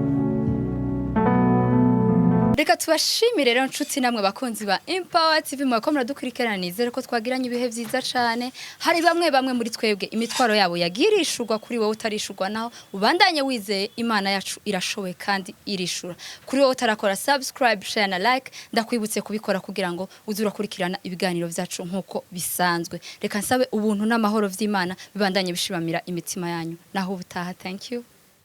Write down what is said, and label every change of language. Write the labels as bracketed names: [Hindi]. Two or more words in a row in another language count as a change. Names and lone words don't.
[Rundi] Reka tubashimire rero nshuti namwe bakunzi ba Empower TV mwako muradukurikirana, nizere ko twagiranye ibihe vyiza cyane. Hari bamwe muri twebwe imitwaro yabo yagirishurwa, kuri wowe utarishurwa naho ubandanye wizeye Imana yacu irashoboye kandi irishura. Kuri wowe utarakora [English] subscribe, share [Rundi] na like, ndakwibutse kubikora kugira ngo uzura kurikirana ibiganiro vyacu nkuko bisanzwe. Reka nsabe ubuntu n'amahoro vy'Imana bibandanye bishimamira imitima yanyu. Naho ubutaha. [English] Thank you.